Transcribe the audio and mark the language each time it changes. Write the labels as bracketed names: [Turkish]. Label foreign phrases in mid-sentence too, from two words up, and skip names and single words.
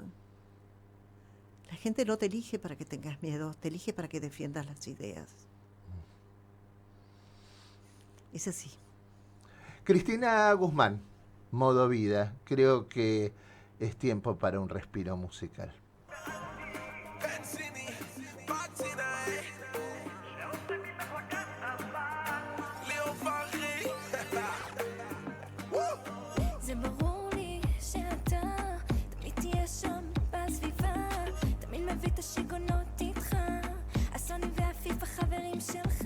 [Spanish] La gente no te elige para que tengas miedo, te elige para que defiendas las ideas. Es así. Cristina Guzmán, Modo Vida. Creo que es tiempo para un respiro musical. [Hebrew] זה ברור לי שאתה תמיד תהיה שם בסביבה, תמיד מביא את השיגעונות איתך, הסונים והפיף החברים שלך.